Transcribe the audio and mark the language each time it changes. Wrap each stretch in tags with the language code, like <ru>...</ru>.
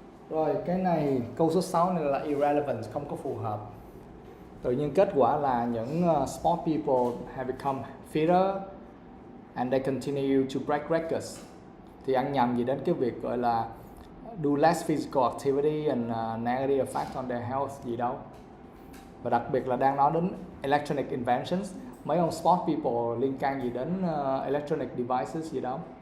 <vi>Rồi cái này câu số 6 này là irrelevant, không có phù hợp. Tự nhiên kết quả là những</vi> <en>sport people have become fitter and they continue to break records.</en> <vi>Thì ăn nhầm gì đến cái việc gọi là</vi> <en>do less physical activity and negative effect on their health</en> <vi>gì đâu. Và đặc biệt là đang nói đến electronic inventions, mấy ông sport people liên can gì đến electronic devices gì đâu.</vi>